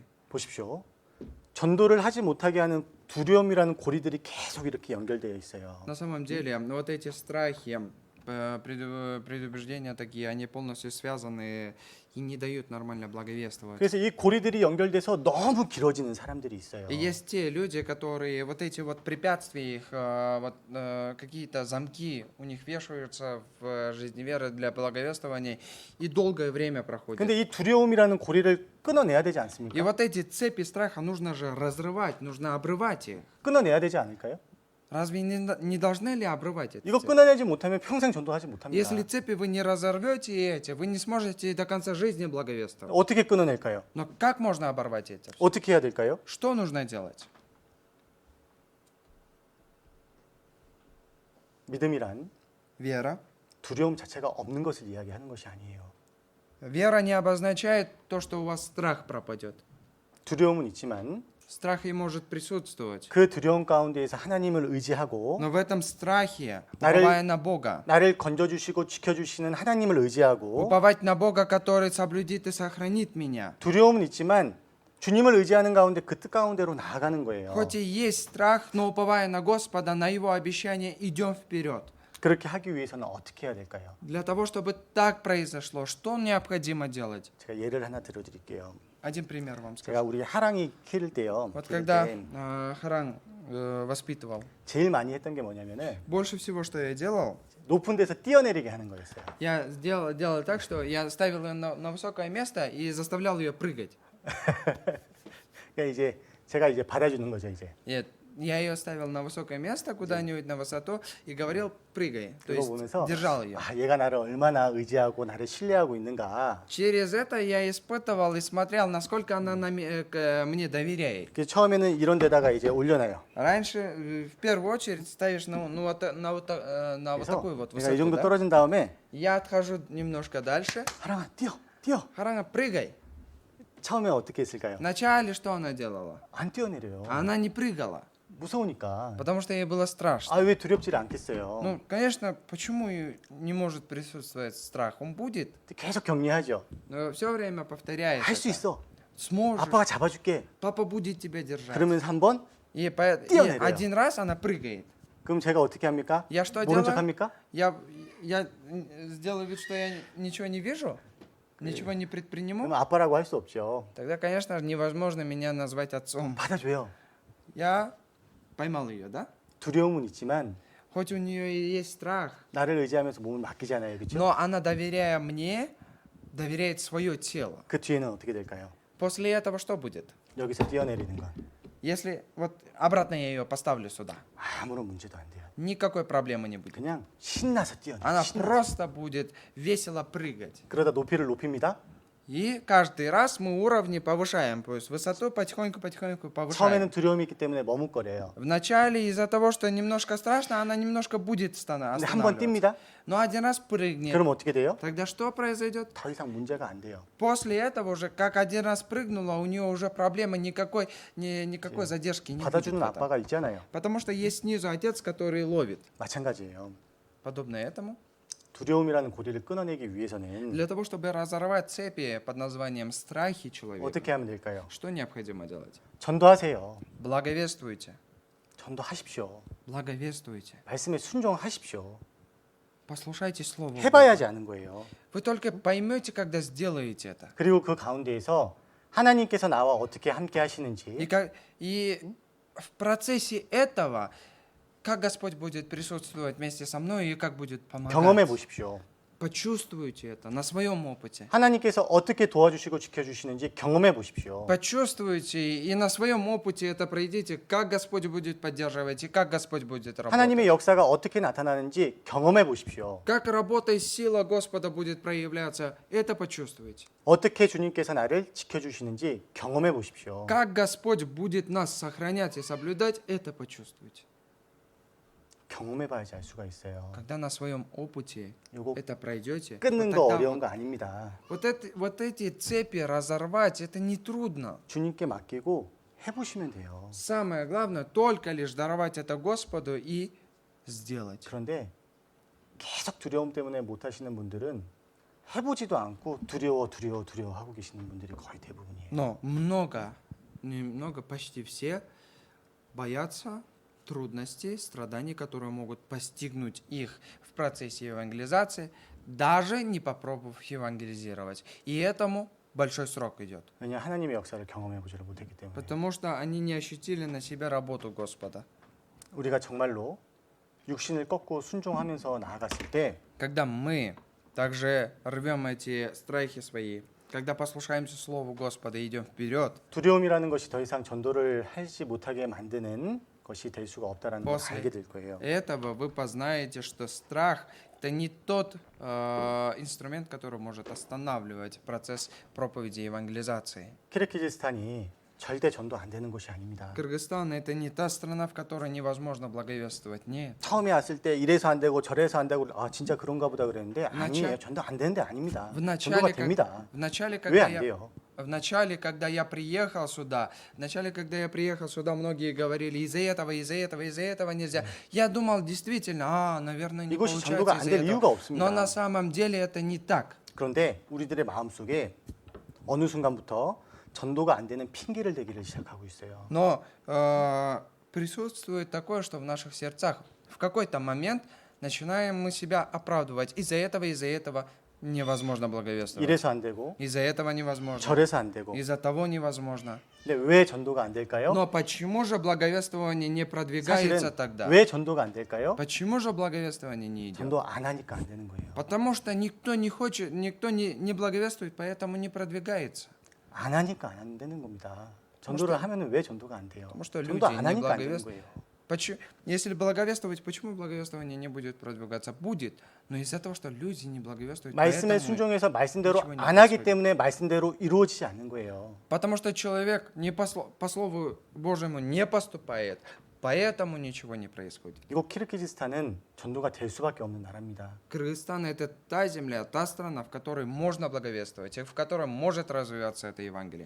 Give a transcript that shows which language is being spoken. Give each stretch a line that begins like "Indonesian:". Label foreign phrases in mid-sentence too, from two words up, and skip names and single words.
Korean: 보십시오. 전도를 하지 못하게 하는 두려움이라는 고리들이 계속 이렇게 연결되어 있어요.
Russian: На самом деле, вот эти страхи, предубеждения такие, они полностью связаны и не дают нормально благовествовать.
Korean: 그래서 이 고리들이 연결돼서 너무 길어지는 사람들이 있어요.
Russian: И есть те люди, которые вот эти вот препятствия, их, какие-то замки у них вешаются в жизни веры для благовествования, и долгое время проходит.
Korean: 근데 이 두려움이라는 고리를 끊어내야 되지
Russian: И
Korean: 않습니까?
Russian: вот эти цепи страха нужно же разрывать, нужно обрывать их.
Korean: 끊어내야 되지 않을까요?
Russian: Разве не должны ли обрывать эти
Korean: 이거
Russian: цепи?
Korean: 끊어내지 못하면 평생 전도하지 못합니다.
Russian: Если цепи вы не разорвете эти, вы не сможете до конца жизни благовествовать.
Korean: 어떻게 끊어낼까요?
Russian: Но как можно оборвать эти?
Korean: 어떻게 해야 될까요?
Russian: Что нужно делать?
Korean: 믿음이란
Russian: Вера.
Korean: 두려움 자체가 없는 것을 이야기하는 것이 아니에요.
Russian: Вера не обозначает то, что у вас страх пропадет.
Korean: 두려움은 있지만
Russian: Страх и может присутствовать.
Korean: 그 두려움 가운데에서 하나님을 의지하고
Russian: Но в этом страхе,
Korean: 나를-
Russian: уповая на Бога,
Korean: 나를 건져주시고 지켜주시는 하나님을 의지하고
Russian: уповать на Бога, который соблюдит и сохранит меня.
Korean: 두려움은 있지만 주님을 의지하는 가운데 그 뜻 가운데로 나아가는 거예요.
Russian: Хоть и есть страх, но уповая на Господа, на Его обещание, идем вперед.
Korean: 그렇게 하기 위해서는 어떻게 해야 될까요?
Russian: Для того, чтобы так произошло, что необходимо делать?
Korean: 제가 예를 하나 들어드릴게요.
Russian: Один пример вам
Korean: 제가
Russian: скажу.
Korean: 우리 하랑이 키울 때요.
Russian: Вот
Korean: 키울
Russian: когда
Korean: 때
Russian: Харан воспитывал,
Korean: 제일 많이 했던 게 뭐냐면은
Russian: больше всего, что я делал,
Korean: 높은 데서 뛰어내리게 하는 거였어요.
Russian: я делал так, что я ставил ее на высокое место и заставлял ее прыгать.
Korean: 그러니까 이제 제가 이제 받아주는 거죠 이제.
Russian: Нет, я ее ставил на высокое место, куда-нибудь на высоту, и говорил, прыгай. То
Korean: 그거
Russian: есть
Korean: 보면서
Russian: держал ее.
Korean: 아, 얘가 나를 얼마나 의지하고 나를 신뢰하고 있는가.
Russian: Через это я испытывал и смотрел, насколько она мне доверяет.
Korean: 그래서 처음에는 이런 데다가 이제 올려놔요.
Russian: Раньше, в первую очередь, ставишь на вот
Korean: 그래서
Russian: такую вот
Korean: 내가 이 정도
Russian: высоту. Да?
Korean: 떨어진 다음에
Russian: Я отхожу немножко дальше.
Korean: 하랑아 뛰어.
Russian: Харана, прыгай.
Korean: 처음에 어떻게 했을까요?
Russian: Вначале что она делала?
Korean: 안 뛰어내려요.
Russian: Она не прыгала,
Korean: 무서우니까.
Russian: потому что ей было страшно.
Korean: 아 왜 두렵지를 않겠어요?
Russian: Ну, конечно, почему и не может присутствовать страх? Он будет,
Korean: 계속 격려하죠.
Russian: но все время повторяет
Korean: 할 수
Russian: это.
Korean: 있어.
Russian: Сможешь,
Korean: 아빠가 잡아줄게.
Russian: папа будет тебя держать.
Korean: 그러면서 한번
Russian: И
Korean: 뛰어내려요.
Russian: один раз она прыгает.
Korean: 그럼 제가 어떻게 합니까?
Russian: Я что
Korean: 모른
Russian: делаю?
Korean: 척 합니까?
Russian: Я сделаю вид, что я ничего не вижу, ничего не предприниму.
Korean: 그럼 아빠라고 할 수 없죠.
Russian: Тогда, конечно, невозможно меня назвать отцом.
Korean: 받아줘요.
Russian: Я поймал ее, да?
Korean: 두려움은 있지만
Russian: Хоть у нее и есть страх,
Korean: 나를 의지하면서 몸을 맡기잖아요. 그렇죠?
Russian: но она, доверяя мне, доверяет свое тело.
Korean: 그 뒤에는 어떻게 될까요?
Russian: После этого что будет?
Korean: 여기서 뛰어내리는 건
Russian: Если вот обратно я ее поставлю сюда,
Korean: 아무런 문제도 안 돼요.
Russian: никакой проблемы не будет.
Korean: 그냥 신나서 뛰어내요.
Russian: Она
Korean: 신나서.
Russian: просто будет весело прыгать.
Korean: 그러다 높이를 높입니다.
Russian: И каждый раз мы уровни повышаем, то есть высоту потихоньку повышаем.
Korean: 처음에는 두려움이 있기 때문에 머뭇거려요.
Russian: Вначале из-за того, что немножко страшно, она немножко будет
Korean: 근데 한 번
Russian: останавливаться.
Korean: 뜁니다.
Russian: Но один раз прыгнет.
Korean: 그럼 어떻게 돼요?
Russian: Тогда что произойдет?
Korean: 더 이상 문제가 안 돼요.
Russian: После этого уже, как один раз прыгнула, у нее уже проблемы никакой задержки не будет.
Korean: 받아주는
Russian: в этом.
Korean: 아빠가 있잖아요.
Russian: Потому что есть снизу отец, который ловит.
Korean: 마찬가지예요.
Russian: Подобно этому.
Korean: 두려움이라는 고리를 끊어내기 위해서는
Russian: Для того, чтобы разорвать цепи под названием страхи человека,
Korean: 어떻게 하면 될까요?
Russian: что необходимо делать?
Korean: 전도하세요.
Russian: Благовествуйте.
Korean: 전도하십시오.
Russian: Благовествуйте.
Korean: 말씀에 순종하십시오.
Russian: Послушайте Слово Бога.
Korean: 해봐야지 아는 거예요.
Russian: Вы только поймете, когда сделаете это.
Korean: 그리고 그 가운데에서 하나님께서 나와 어떻게 함께
Russian: И,
Korean: 하시는지
Russian: и в процессе этого, как Господь будет присутствовать вместе со мной и как будет
Korean: 경험해
Russian: помогать.
Korean: 보십시오.
Russian: Почувствуйте это на своем опыте.
Korean: 하나님께서 어떻게 도와주시고 지켜주시는지 경험해 보십시오.
Russian: Почувствуйте и на своем опыте это пройдите, как Господь будет поддерживать и как Господь будет работать.
Korean: 하나님의 역사가 어떻게 나타나는지 경험해 보십시오.
Russian: Как работа и сила Господа будет проявляться, это почувствуйте.
Korean: 어떻게 주님께서 나를 지켜주시는지 경험해 보십시오.
Russian: Как Господь будет нас сохранять и соблюдать, это почувствуйте.
Korean: 경험해 봐야지 알 수가 있어요.
Russian: Когда на своем опыте
Korean: 요거
Russian: это пройдете,
Korean: 끊는
Russian: вот
Korean: 거
Russian: тогда
Korean: 어려운 거 아닙니다.
Russian: вот эти цепи разорвать, это не трудно.
Korean: 주님께 맡기고 해보시면 돼요.
Russian: Самое главное, только лишь даровать это Господу и сделать.
Korean: 그런데 계속 두려움 때문에 못 하시는 분들은 해보지도 않고 두려워 하고 계시는 분들이 거의 대부분이에요.
Russian: Но немного, почти все боятся трудностей, страданий, которые могут постигнуть их в процессе евангелизации, даже не попробовав евангелизировать. И этому большой срок идет.
Korean: 왜냐 하나님의 역사를 경험해 보지를 못했기 때문에.
Russian: Потому что они не ощутили на себя работу Господа.
Korean: 우리가 정말로 육신을 꺾고 순종하면서 나아갔을 때
Russian: Когда мы также рвем эти страхи свои, когда послушаемся Слову Господа и идем вперед,
Korean: 두려움이라는 것이 더 이상 전도를 하지 못하게 만드는 것이 될 수가 없다라는 걸
Russian: После
Korean: 알게 될 거예요.
Russian: этого вы познаете, что страх – это не тот инструмент, который может останавливать процесс проповеди и евангелизации.
Korean: 키르기즈스탄이 절대 전도 안 되는 곳이 아닙니다.
Russian: Кыргызстан – это не та страна, в которой невозможно благовествовать. Нет.
Korean: 처음에 왔을 때 이래서 안 되고 저래서 안 되고 아 진짜 그런가 보다 그랬는데 아니에요.
Russian: начале-
Korean: 전도 안 되는데 아닙니다.
Russian: В
Korean: 전도가
Russian: начале,
Korean: 됩니다.
Russian: когда
Korean: 왜 안
Russian: я
Korean: 돼요?
Russian: В начале, когда я приехал сюда, многие говорили, из-за этого нельзя. Я думал, действительно, наверное, не
Korean: 이것이 전도가
Russian: получается
Korean: 안
Russian: из-за
Korean: 될
Russian: этого.
Korean: 이유가
Russian: Но
Korean: 없습니다.
Russian: на самом деле это не так.
Korean: 그런데 우리들의 마음속에 어느 순간부터 전도가 안 되는 핑계를 대기를 시작하고 있어요.
Russian: Но присутствует такое, что в наших сердцах в какой-то момент начинаем мы себя оправдывать. Из-за этого невозможно благовествовать.
Korean: 이래서 안 되고
Russian: Из-за этого невозможно.
Korean: 저래서 안 되고.
Russian: Из-за того невозможно.
Korean: 근데 왜 전도가 안 될까요?
Russian: Но почему же благовествование не продвигается
Korean: 사실은
Russian: тогда?
Korean: 왜 전도가 안 될까요?
Russian: Почему же благовествование не идет?
Korean: 전도 안 하니까 안 되는 거예요.
Russian: Потому что никто не хочет, никто не благовествует, поэтому не продвигается.
Korean: 안 하니까 안 되는 겁니다. 전도를 하면은 왜 전도가 안 돼요?
Russian: потому что
Korean: 전도
Russian: люди
Korean: 안
Russian: не
Korean: 하니까 안 되는
Russian: благовествуют.
Korean: 거예요.
Russian: Если благовествовать, почему благовествование не будет продвигаться? Будет, но из-за того, что люди не благовествуют,
Korean: 말씀에
Russian: поэтому-
Korean: 순종해서 말씀대로
Russian: ничего не
Korean: 안 하기
Russian: происходит.
Korean: 때문에 말씀대로 이루어지지 않는 거예요.
Russian: Потому что человек не по Слову Божьему не поступает, поэтому ничего не происходит.
Korean: 이곳 키르기즈스탄은 전도가 될 수밖에 없는 나라입니다.
Russian: Кыргызстан – это та земля, та страна, в которой можно благовествовать, и в которой может развиваться это Евангелие.